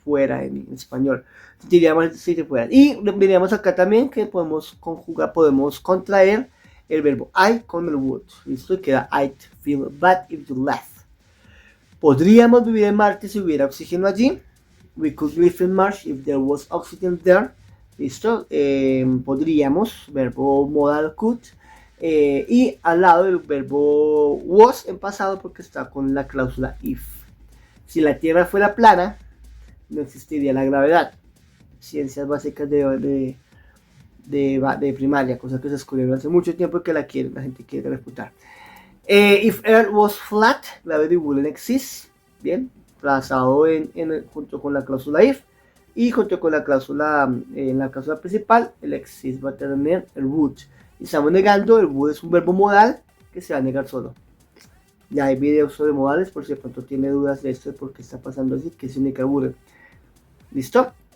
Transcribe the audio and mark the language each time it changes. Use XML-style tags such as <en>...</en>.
<es>Fuera en español. Diríamos si te fuera. Y diríamos acá también que podemos contraer el verbo I con el would. Listo, y queda I'd feel bad if you left. Podríamos vivir en Marte si hubiera oxígeno allí.</es> <en>We could live in Mars if there was oxygen there.</en> <es>Listo, podríamos, verbo modal could. Y al lado el verbo was en pasado porque está con la cláusula if. Si la Tierra fuera plana, no existiría la gravedad. Ciencias básicas de primaria, cosa que se escribió hace mucho tiempo y que la gente quiere refutar.</es> <en>If Earth was flat, gravity wouldn't exist.</en> <es>Bien, basado junto con la cláusula if y junto con la cláusula en la cláusula principal, el exist va a tener el would. Y estamos negando, el would es un verbo modal que se va a negar solo. Ya hay videos sobre modales, por si de pronto tiene dudas de esto, de por qué está pasando así, que significa would. ¿Listo?</es>